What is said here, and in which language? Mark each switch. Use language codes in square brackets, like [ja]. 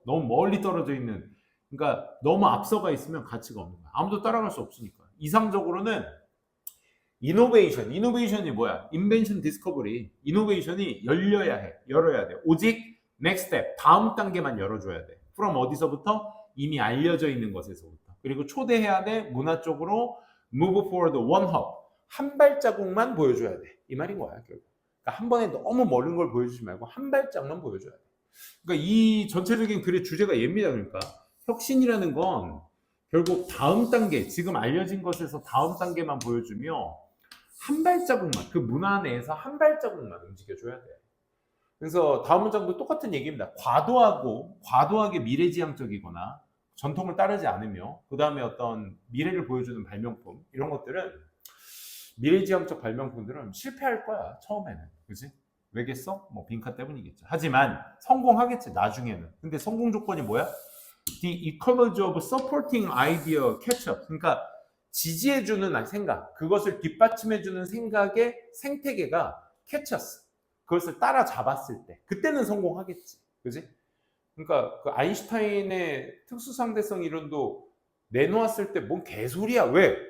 [ko] 너무 멀리 떨어져 있는. 그러니까 너무 앞서가 있으면 가치가 없는 거야. 아무도 따라갈 수 없으니까. 이상적으로는 이노베이션이 뭐야? 인벤션 디스커버리. 이노베이션이 열어야 돼. 오직 [en] next step, [ko] 다음 단계만 열어줘야 돼. from 어디서부터? 이미 알려져 있는 것에서부터. 그리고 초대해야 돼. 문화 쪽으로 [en] move forward one hop. [ko] 한 발자국만 보여줘야 돼. 이 말인 거야, 결국. 그러니까 한 번에 너무 멀은 걸 보여주지 말고 한 발짝만 보여줘야 돼. 그러니까 이 전체적인 글의 주제가 얘입니다. 그러니까 혁신이라는 건 결국 다음 단계, 지금 알려진 것에서 다음 단계만 보여주며 한 발자국만, 그 문화 내에서 한 발자국만 움직여줘야 돼. 그래서 다음 문장도 똑같은 얘기입니다. 과도하게 미래지향적이거나 전통을 따르지 않으며 그 다음에 어떤 미래를 보여주는 발명품 이런 것들은 미래지향적 발명품들은 실패할 거야 처음에는. 그지? 왜겠어? 뭐 빈칸 때문이겠죠. 하지만 성공하겠지 나중에는. 근데 성공 조건이 뭐야? [en] The ecology of supporting idea catch up. [ko] 그러니까 지지해주는 생각, 그것을 뒷받침해주는 생각의 생태계가 catch-us. 그것을 따라잡았을 때 그때는 성공하겠지. 그지? 그러니까 그 아인슈타인의 특수상대성 이론도 내놓았을 때 뭔 개소리야. 왜?